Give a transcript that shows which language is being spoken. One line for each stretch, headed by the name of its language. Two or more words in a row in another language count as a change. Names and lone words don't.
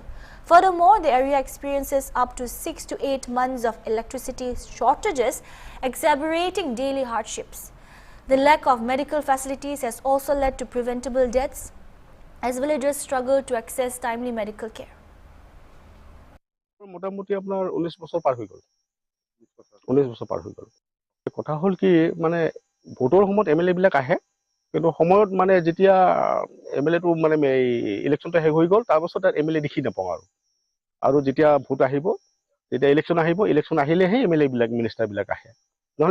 English: Furthermore, the area experiences up to 6 to 8 months of electricity shortages, exacerbating daily hardships. The lack of medical facilities has also led to preventable deaths as villagers struggle to access timely medical care.
Assamese: মোটামুটি আপনার 19 বছর পার হৈ গল 19 বছর পার হৈ গল কথা হল কি মানে ভোটৰ সময়ত এমএলএ বিলাক আহে কিন্তু সময়ত মানে যেতিয়া এমএলএ টো মানে ইলেকশনটা শেষ হৈ গল তাৰ পাছত এমএলএ দেখি নাপাওঁ আৰু যেতিয়া ভোট আহিব যেতিয়া ইলেকশন আহিব ইলেকশন আহিলেহে এমএলএ বিলাক মিনিষ্টাৰ বিলাক আহে নহলে